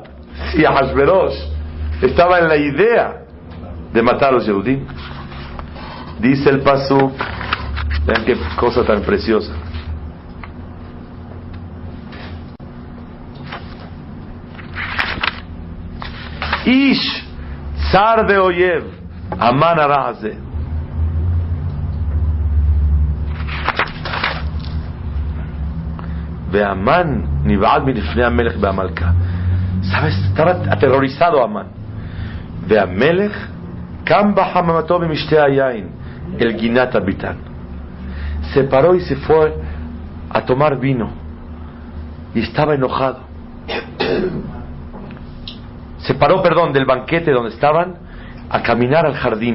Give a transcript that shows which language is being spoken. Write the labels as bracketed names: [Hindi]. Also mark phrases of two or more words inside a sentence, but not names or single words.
[Spanish] Si Ahasverosh estaba en la idea de matar a los Yehudim. Dice el pasuk, vean qué cosa tan preciosa. [Hebrew] איש צר ואויב המן הרע הזה. והמן נבעת מלפני המלך והמלכה. [Spanish] ¿Sabes? Estaba aterrorizado Amán. [Hebrew] והמלך קם בחמתו ממשתה היין אל גנת הביתן. [Spanish] Se paró y se fue a tomar vino y estaba enojado. Se paró, del banquete donde estaban a caminar al jardín.